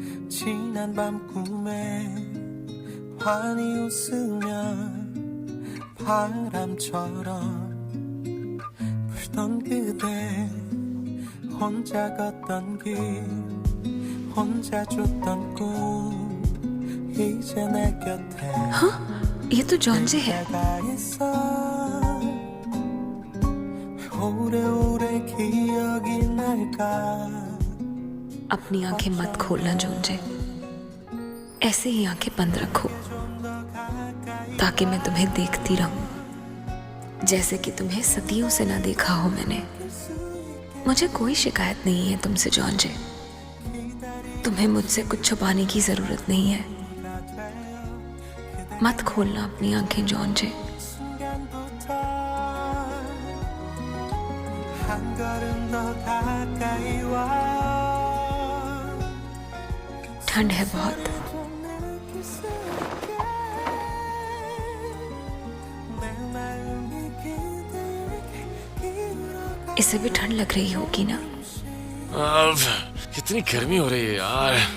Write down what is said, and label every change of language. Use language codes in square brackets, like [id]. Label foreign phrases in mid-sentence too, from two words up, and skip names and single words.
[ko] 지난 밤 꿈에 환히 웃으며 바람처럼 불던 그대 혼자 걷던 길 혼자 줬던 꿈 이제 내 곁에 [hi] हाँ, ये तो जॉन्जे है। [ko] 내가 있어 오래오래 기억이 날까 [hi] अपनी आंखें मत खोलना जॉन्जे, ऐसे ही आंखें बंद रखो ताकि मैं तुम्हें देखती रहूं, जैसे कि तुम्हें सदियों से ना देखा हो मैंने। मुझे कोई शिकायत नहीं है तुमसे जॉन्जे, तुम्हें मुझसे कुछ छुपाने की जरूरत नहीं है। मत खोलना अपनी आंखें जॉन्जे। [ko] 한 걸음 더 가까이 와 [hi] ठंड है बहुत। इसे भी ठंड लग रही होगी ना? कितनी गर्मी हो रही है यार।